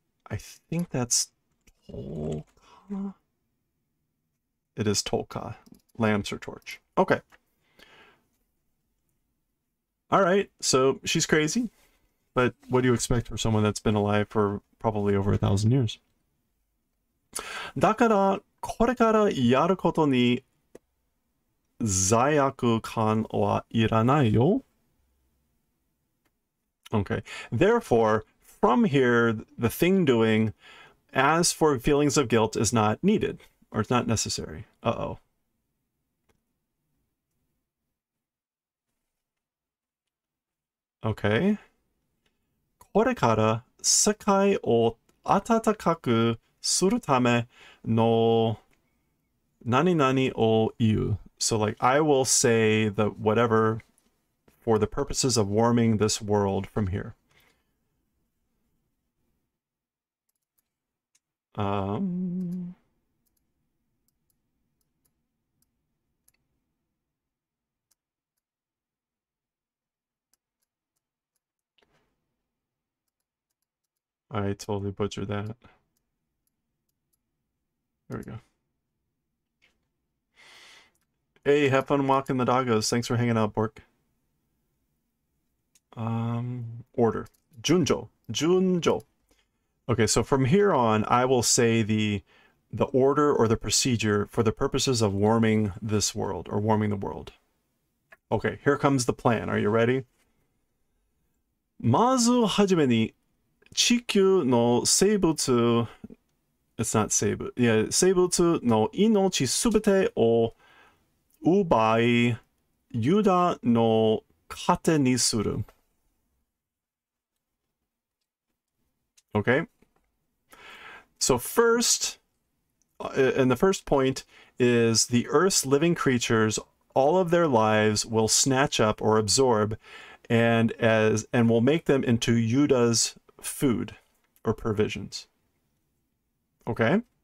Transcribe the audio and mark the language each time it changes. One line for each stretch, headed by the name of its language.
English: I think that's Tolka. It is Tolka. Lamps or torch. Okay. All right. So she's crazy. But what do you expect for someone that's been alive for probably over 1,000 years?
Japanese: だからこれからやることに罪悪感はいらないよ.
English: Okay. Therefore, from here, the thing doing, as for feelings of guilt, is not needed, or it's not necessary. Uh-oh. Okay.
Japanese: これから世界を暖かくするための何々を言う.
English: So like, I will say the whatever for the purposes of warming this world from here. I totally butchered that. There we go. Hey, have fun walking the doggos. Thanks for hanging out, Bork. Order. Junjo. Okay, so from here on, I will say the order or the procedure for the purposes of warming this world, or warming the world. Okay, here comes the plan. Are you ready?
Japanese: まずはじめに地球の生物
English: It's not
Japanese: 生物 Yeah, 生物の命すべてを奪いユダの糧にする Okay?
English: So first, and the first point is the Earth's living creatures, all of their lives will snatch up or absorb and will make them into Yuda's food or provisions. Okay?